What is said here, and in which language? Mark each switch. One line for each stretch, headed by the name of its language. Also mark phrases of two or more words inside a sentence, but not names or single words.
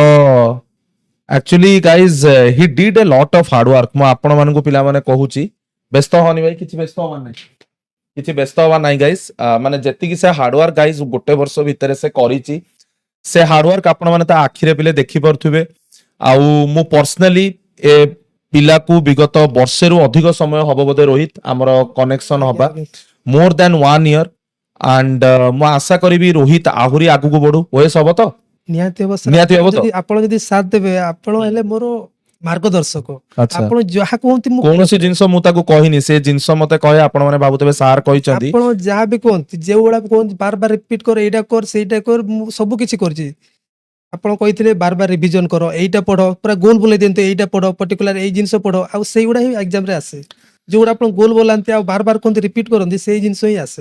English: actually guys he did a lot of hardwork
Odia: ମୁଁ ଆପଣ ମାନଙ୍କୁ ପିଲାମାନେ କହୁଛି ବ୍ୟସ୍ତ ହନି ଭାଇ କିଛି ବ୍ୟସ୍ତ ହବାର ନାହିଁ କିଛି ବ୍ୟସ୍ତ ହବାର ନାହିଁ ଗାଇଜ ମାନେ ଯେତିକି ସେ ହାର୍ଡୱାର୍କ ଗାଇଜ ଗୋଟେ ବର୍ଷ ଭିତରେ ସେ କରିଛି ସେ ହାର୍ଡୱାର୍କ ଆପଣ ମାନେ ତା ଆଖିରେ ପିଲେ ଦେଖିପାରୁଥିବେ ଆଉ ମୁଁ ପର୍ସନାଲି ଏ ପିଲାକୁ ବିଗତ ବର୍ଷେରୁ ଅଧିକ ସମୟ ହବ ବୋଧେ ରୋହିତ ଆମର କନେକ୍ସନ ଆଜ୍ଞା ହବା ଆଜ୍ଞା
English: more than 1 year and
Odia: ମୁଁ ଆଶା କରିବି ରୋହିତ ଆହୁରି ଆଗକୁ ବଢୁ ଓଏସ୍ ହବ ତ ନିହାତି ହବ ସାର୍ ନିହାତି ହବ ତ ଆପଣ ଯଦି ସାଥ ଦେବେ ଆପଣ ହେଲେ ମୋର ମାର୍ଗଦର୍ଶକ ଆଚ୍ଛା ଆପଣ ଯାହା କୁହନ୍ତି ମୁଁ କୌଣସି ଜିନିଷ ମୁଁ ତାକୁ କହିନି ସେ ଜିନିଷ ମତେ କହେ ଆପଣ ମାନେ ଭାବୁଥିବେ ସାର୍ କହିଛନ୍ତି ଆପଣ ଯାହା ବି କୁହନ୍ତି ଯେଉଁଗୁଡା କୁହନ୍ତି ବାର ବାର ରିପିଟ କର ଏଇଟା କର ସେଇଟା କର ମୁଁ ସବୁ କିଛି କରିଛି ଆପଣ କହିଥିଲେ ବାର ବାର ରିଭିଜନ କର ଏଇଟା ପଢ ପୁରା ଗୋଲ ବୁଲେଇ ଦିଅନ୍ତୁ ଏଇଟା ପଢ ପର୍ଟିକୁଲାର ଏଇ ଜିନିଷ ପଢ ଆଉ ସେଇଗୁଡା ହିଁ ଏକ୍ସାମ ରେ ଆସେ ଯୋଉଗୁଡା ଆପଣ ଗୋଲ ବୋଲାନ୍ତି ଆଉ ବାର ବାର କୁହନ୍ତି ରିପିଟ କରନ୍ତି ସେଇ ଜିନିଷ ହିଁ ଆସେ।